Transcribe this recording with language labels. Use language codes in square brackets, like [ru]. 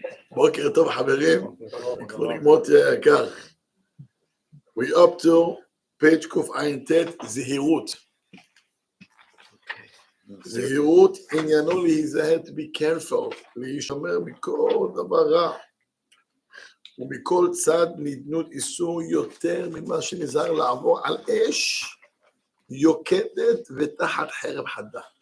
[he] בוקר טוב חברים, מוטי היקר. [en] We up to page קע"ט, זהירות. [he] זהירות עניינו להיזהר, to be careful, להישמר מכל דבר רע. ומכל צד נדנות איסור יותר ממה שנזהר לעבור על אש יוקדת ותחת חרב חדה.